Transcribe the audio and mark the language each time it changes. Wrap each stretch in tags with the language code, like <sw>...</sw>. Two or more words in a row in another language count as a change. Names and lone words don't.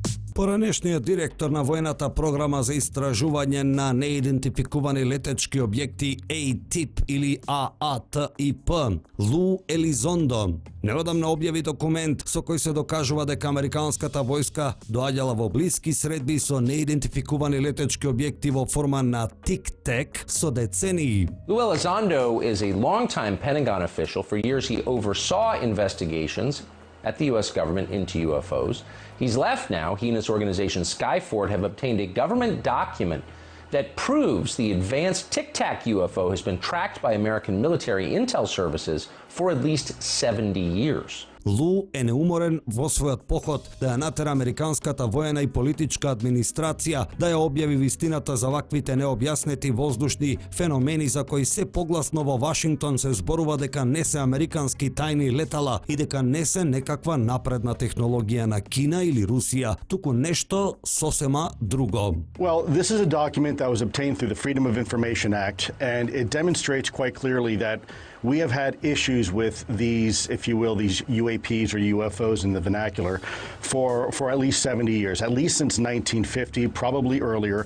<mk>Поранешниот директор на војната програма за истражување на неидентификувани летечки објекти ATIP или AATIP, Лу Елизондо, неодамна објави документ со кој се докажува дека американската војска доаѓала во блиски средби со неидентификувани летечки објекти во форма на тик-тек со децении.</mk> <en>Lou Elizondo is a longtime Pentagon official. For years he oversaw investigations at the U.S. government into UFOs. He's left now. He and his organization Skyfort have obtained a government document that proves the advanced Tic Tac UFO has been tracked by American military intel services for at least 70 years.</en> <mk>Лу е неуморен во својот поход да ја натера американската воена и политичка администрација да ја објави вистината за ваквите необјаснети воздушни феномени за кои се погласно во Вашингтон се зборува дека не се американски тајни летала и дека не се некаква напредна технологија на Кина или Русија, туку нешто сосема друго.</mk> <en>Well, this is a document that was obtained through the Freedom of Information Act, and it demonstrates quite clearly that we have had issues with these, if you will, these UAPs or UFOs in the vernacular for at least 70 years, at least since 1950, probably earlier.</en>